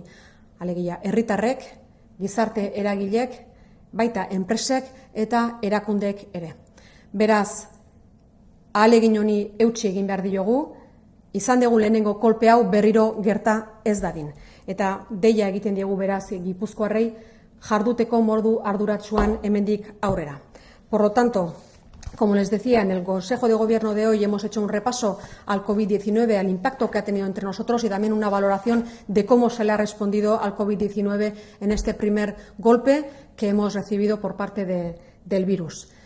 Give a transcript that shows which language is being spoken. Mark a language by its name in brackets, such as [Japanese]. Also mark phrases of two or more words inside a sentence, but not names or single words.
[Basque] Alegia, herritarrek, gizarte eragilek, baita enpresek eta erakundek ere. Beraz, ahalegin honi eutsi egin behar diogu, izan dugu lehenengo kolpe hau berriro gerta ez dadin. Eta deia egiten diegu beraz Gipuzkoarrei jarduteko modu arduratsuan hemendik aurrera. [Spanish] Por lo tanto, como les decía, en el Consejo de Gobierno de hoy hemos hecho un repaso al COVID-19, al impacto que ha tenido entre nosotros y también una valoración de cómo se le ha respondido al COVID-19 en este primer golpe que hemos recibido por parte del virus.